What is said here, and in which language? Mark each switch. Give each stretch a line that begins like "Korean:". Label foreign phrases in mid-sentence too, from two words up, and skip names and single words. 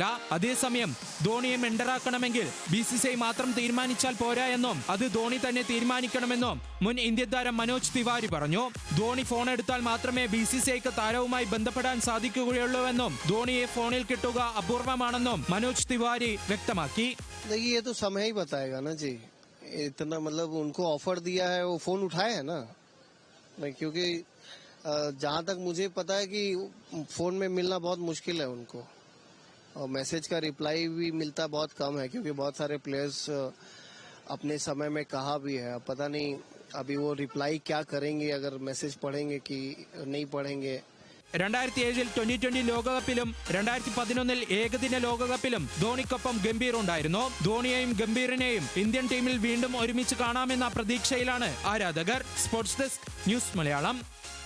Malayalam: അതേസമയം ധോണിയെ മെന്ററാക്കണമെങ്കിൽ BCCI മാത്രം തീരുമാനിച്ചാൽ പോരാ എന്നും അത് ധോണി തന്നെ തീരുമാനിക്കണമെന്നും മുൻ ഇന്ത്യൻ താരം മനോജ് തിവാരി പറഞ്ഞു. ധോണി ഫോൺ എടുത്താൽ മാത്രമേ BCCIക്ക് താരവുമായി ബന്ധപ്പെടാൻ സാധിക്കുകയുള്ളൂവെന്നും ധോണിയെ ഫോണിൽ കിട്ടുക അപൂർവമാണെന്നും മനോജ് തിവാരി വ്യക്തമാക്കി.
Hindi: ये तो समय ही बताएगा ना जी. इतना मतलब उनको ऑफर दिया है, वो फोन उठाए है ना. क्योंकि जहां तक मुझे पता है कि फोन में मिलना बहुत मुश्किल है उनको, और मैसेज का रिप्लाई भी मिलता बहुत कम है, क्योंकि बहुत सारे प्लेयर्स अपने समय में कहा भी है. पता नहीं अभी वो रिप्लाई क्या करेंगे, अगर मैसेज पढ़ेंगे कि नहीं पढ़ेंगे.
Malayalam: 2007 2020 ലോകകപ്പിലും 2011 ഏകദിന ലോകകപ്പിലും ധോണിക്കൊപ്പം ഗംഭീർ ഉണ്ടായിരുന്നു. ധോണിയെയും ഗംഭീറിനെയും ഇന്ത്യൻ ടീമിൽ വീണ്ടും ഒരുമിച്ച് കാണാമെന്ന പ്രതീക്ഷയിലാണ് ആരാധകർ.
English: sports desk,
Malayalam: ന്യൂസ് മലയാളം.